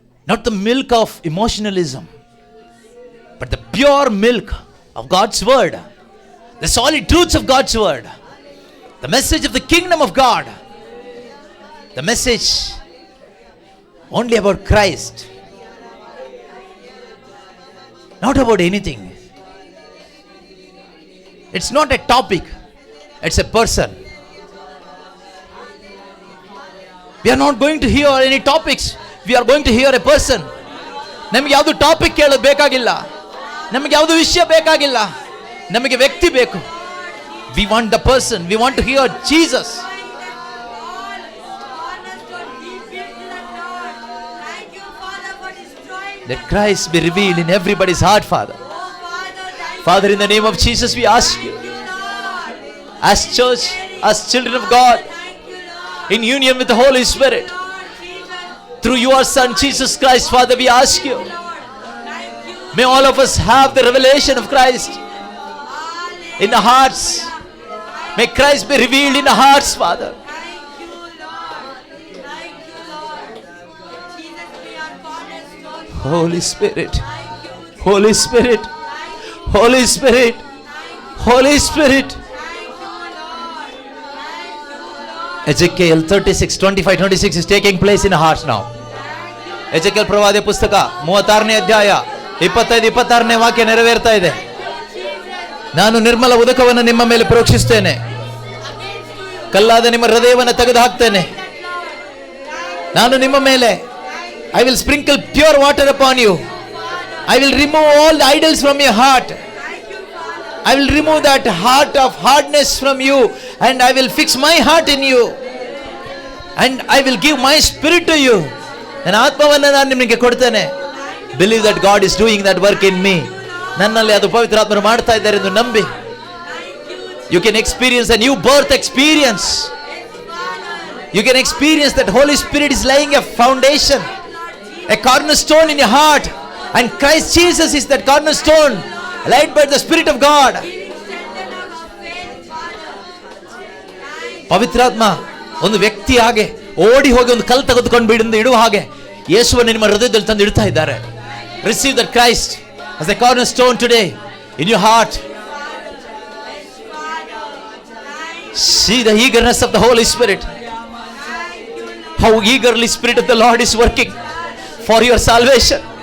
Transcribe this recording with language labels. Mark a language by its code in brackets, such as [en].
[en] Not the milk of emotionalism, but the pure milk of God's word, the solid truths of God's word, the message of the kingdom of God, the message only about Christ, not about anything. It's not a topic, it's a person. We are not going to hear any topics. We are going to hear a person. [kn] ನಮಗೆ ಯಾವುದು topic ಕೇಳೋದು ಬೇಕಾಗಿಲ್ಲ, ನಮಗೆ ಯಾವುದು ವಿಷಯ ಬೇಕಾಗಿಲ್ಲ, ನಮಗೆ ವ್ಯಕ್ತಿ ಬೇಕು. [en] We want the person. We want to hear Jesus. Let Christ be revealed in everybody's heart, Father. Father, in the name of Jesus, we ask you, as church, as children of God, in union with the Holy Spirit, through your Son Jesus Christ, Father, we ask you, may all of us have the revelation of Christ in the hearts. May Christ be revealed in the hearts, Father. Holy Spirit, Holy Spirit, Holy Spirit, Holy Spirit. Ezekiel 36:25-26 is taking place in the hearts now. [kn] Ezekiel ಪ್ರವಾದಿ ಪುಸ್ತಕ 36ನೇ ಅಧ್ಯಾಯ 25-26ನೇ ವಾಕ್ಯ ನೆರವೇರ್ತಾ ಇದೆ. ನಾನು ನಿರ್ಮಲ ಉದಕವನ್ನು ನಿಮ್ಮ ಮೇಲೆ ಪ್ರೋಕ್ಷಿಸ್ತೇನೆ, ಕಲ್ಲಾದ ನಿಮ್ಮ ಹೃದಯವನ್ನು ತೆಗೆದು ಹಾಕ್ತೇನೆ. ನಾನು ನಿಮ್ಮ ಮೇಲೆ [en] I will sprinkle pure water upon you. I will remove all the idols from your heart. I will remove that heart of hardness from you, and I will fix my heart in you, and I will give my spirit to you. [kn] ನನ್ನ ಆತ್ಮವನ್ನು ನಾನು ನಿಮಗೆ ಕೊಡ್ತೇನೆ. [en] Believe that God is doing that work in me. [kn] ನನ್ನಲ್ಲಿ ಅದು ಪವಿತ್ರಾತ್ಮರು ಮಾಡ್ತಾ ಇದ್ದಾರೆ ಎಂದು ನಂಬಿ. [en] You can experience a new birth experience. You can experience that Holy Spirit is laying a foundation, a cornerstone in your heart, and Christ Jesus is that cornerstone laid by the Spirit of God. [kn] ಪವಿತ್ರಾತ್ಮ ಒಂದು ವ್ಯಕ್ತಿ ಹಾಗೆ ಓಡಿ ಹೋಗಿ ಒಂದು ಕಲ್ಲು ತೆಗೆದುಕೊಂಡು ಬಿಡಿಂದ ಇಡುವ ಹಾಗೆ ಯೇಸುವನ್ನು ನಿಮ್ಮ ಹೃದಯದಲ್ಲಿ ತಂದು ಇಡ್ತಾ ಇದ್ದಾರೆ. [en] Receive that Christ as a cornerstone today in your heart. See the eagerness of the Holy Spirit. How eagerly Spirit of the Lord is working for your salvation.